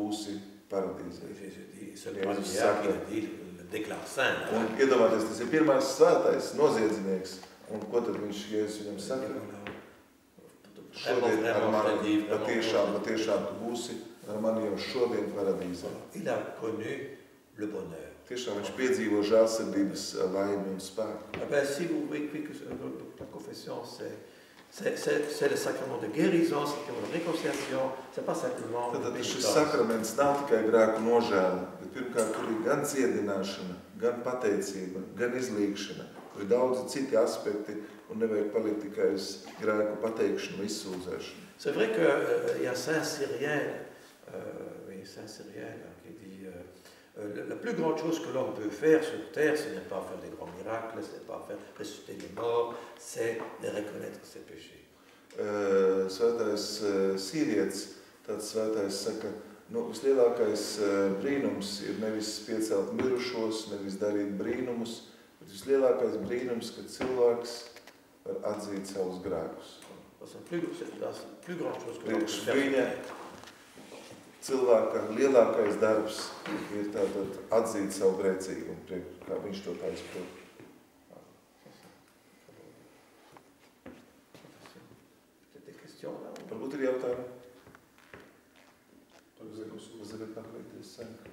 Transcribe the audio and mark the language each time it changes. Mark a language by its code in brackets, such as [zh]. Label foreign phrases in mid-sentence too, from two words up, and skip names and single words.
[fr] Jésus dit, c'est le [lv] Jésus [fr] bandit qui [lv] saka, [fr] a dit, le déclare saint. [lv] Un iedomājieties, tas ir pirmais svētais noziedznieks. Un ko tad viņš, Jēzus viņam saka? Šodien ar mani patiešām tu būsi ar mani jau šodien paradīzē. [fr] Il a connu le bonheur. [lv] Tiešām viņš piedzīvo žēlsirdības laimi un spēku. [fr] Si vous voyez que la confession, c'est le sacrement de guérison, c'est le sacrement de réconciliation, c'est pas simplement [lv] Tad šis sakraments nav tikai grēku nožēla, bet pirmkārt tur ir gan dziedināšana, gan pateicība, gan izlīgšana. Tur ir daudzi citi aspekti un nevajag palikt tikai uz grēku pateikšanu, izsūdzēšanu. [fr] C'est vrai qu'il y a Saint Cyrien, Saint Cyrien qui dit la plus grande chose que l'homme peut faire sur terre, ce n'est pas faire des grands miracles, ce n'est pas faire ressusciter les morts, c'est de reconnaître ses péchés. [lv] Svētais sīrietis, tāds svētais saka, vislielākais brīnums ir nevis piecelt mirušos, nevis darīt brīnumus, bet vislielākais brīnums, kad cilvēks var atzīt savus grēkus. [fr] C'est la plus grande chose que l'homme peut faire. [lv] Viņa cilvēka lielākais darbs ir tātad atzīt savu grēcīgumu, kā viņš to tā izprot. Varbūt ir jautājumi? Jūs varat paklaikties sen.